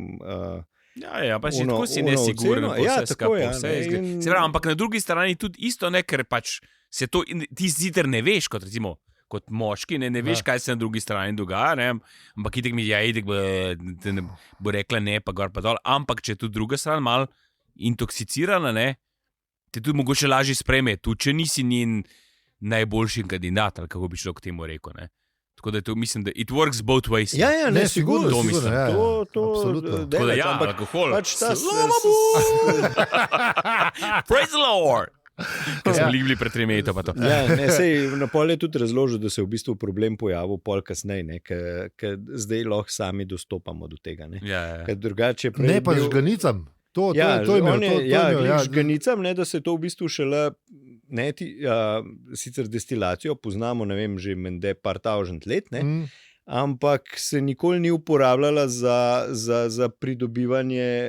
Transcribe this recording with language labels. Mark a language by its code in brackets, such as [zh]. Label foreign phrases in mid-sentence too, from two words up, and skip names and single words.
[sl] Pa si tako si nesiguren, ampak na drugi strani tudi isto, ker pač se to ti ziter ne veš, kot moški, ne veš, kaj se na drugi strani dogaja, ampak itek mi bo rekla ne, pa gor pa dol, ampak če je tudi druga stran malo intoksicirana, te tudi mogoče lažje sprejme, tudi če nisi njen najboljši kandidat, ali kako bi človek temu rekel, Tako da to mislim, da [en] it works both ways. [sl] Ne, sigurno. To mislim. Absolutno. Tako da alkohol. [en] Praise the Lord! [sl] Ko smo bili pred 3 leti, pa to. Na pol je tudi razložil, da se je v bistvu problem pojavil pol kasneje, ker zdaj lahko sami dostopamo do tega. Drugače prej ne pa žganicam. To je žganicam, da se to v bistvu šele sicer destilacijo poznamo, ne vem, že mende par tavžent let, ampak se nikoli ni uporabljala za pridobivanje.